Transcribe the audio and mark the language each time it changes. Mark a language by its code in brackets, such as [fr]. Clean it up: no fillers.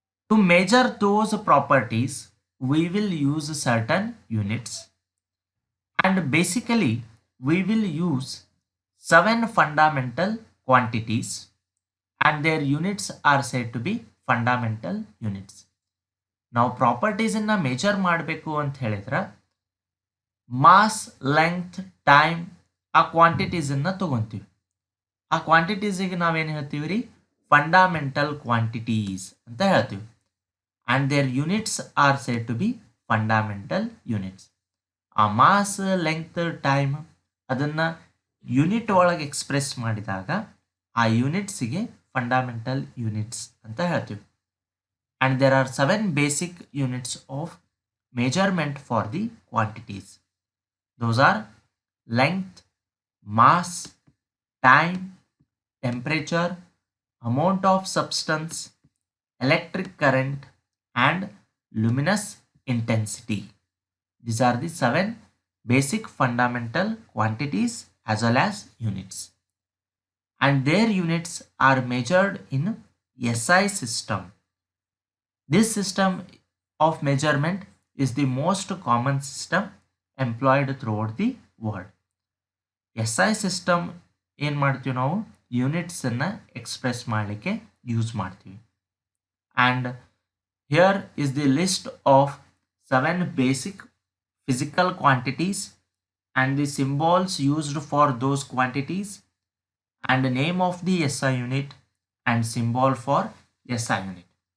[en] To measure those properties, we will use certain units, and basically we will use 7 fundamental quantities, and their units are said to be fundamental units. [kn] ನಾವು ಪ್ರಾಪರ್ಟೀಸನ್ನು measure ಮಾಡಬೇಕು ಅಂತ ಹೇಳಿದ್ರೆ mass, length, time, ಆ ಕ್ವಾಂಟಿಟೀಸನ್ನು ತೊಗೊತೀವಿ. ಆ ಕ್ವಾಂಟಿಟೀಸಿಗೆ ನಾವೇನು ಹೇಳ್ತೀವಿ ರೀ, fundamental quantities ಅಂತ ಹೇಳ್ತೀವಿ. [en] And their units are said to be fundamental units. [kn] ಆ ಮಾಸ್, ಲೆಂತ್, ಟೈಮ್ ಅದನ್ನು ಯೂನಿಟ್ ಒಳಗೆ ಎಕ್ಸ್ಪ್ರೆಸ್ ಮಾಡಿದಾಗ ಆ ಯೂನಿಟ್ಸಿಗೆ ಫಂಡಾಮೆಂಟಲ್ ಯೂನಿಟ್ಸ್ ಅಂತ ಹೇಳ್ತೀವಿ. [en] And there are 7 basic units of measurement for the quantities. Those are length, mass, time, temperature, amount of substance, electric current, and luminous intensity. These are the 7 basic fundamental quantities as well as units. and their units are measured in SI system. This system of measurement is the most common system employed throughout the world. [kn] SI system ಏನು ಮಾಡ್ತೀವಿ ನಾವು ಯೂನಿಟ್ಸನ್ನು express ಮಾಡಲಿಕ್ಕೆ use ಮಾಡ್ತೀವಿ. [en] And here is the list of 7 basic physical quantities and the symbols used for those quantities and the name of the SI unit and symbol for SI unit.